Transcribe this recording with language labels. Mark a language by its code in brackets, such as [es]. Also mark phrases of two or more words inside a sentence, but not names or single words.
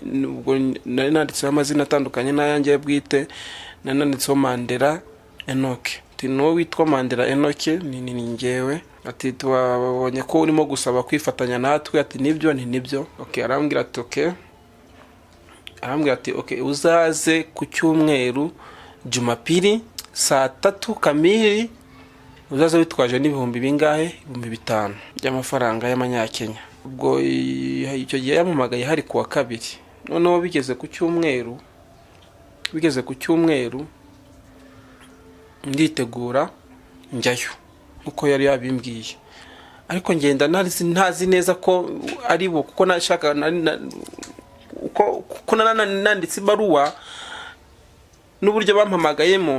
[rw] Ubwo nari nanditseho amazina atandukanye n'ayanjye bwite, nanditseho Mandela Enoch. Ni wowe witwa Mandela Enoch, ni njyewe. Ati tubonye ko urimo gusaba kwifatanya natwe. Ati nibyo, ni nibyo. Okay, arambwira ati okay. Arambwira ati okay, uzaze ku cyumweru [sw] Jumapili saa 3 kamili, [rw] uzaze witwaje n'ibihumbi bingahe? 5,000 y'amafaranga y'amanyakenya. Ubwo icyo gihe yamumagaye hari kuwa kabiri. Noneho bigeze ku cyumweru nditegura njyayo uko yari yabimbwiye, ariko ngenda ntazi neza ko ari bo, kuko nashaka uko nanditse ibaruwa n'uburyo bampamagayemo.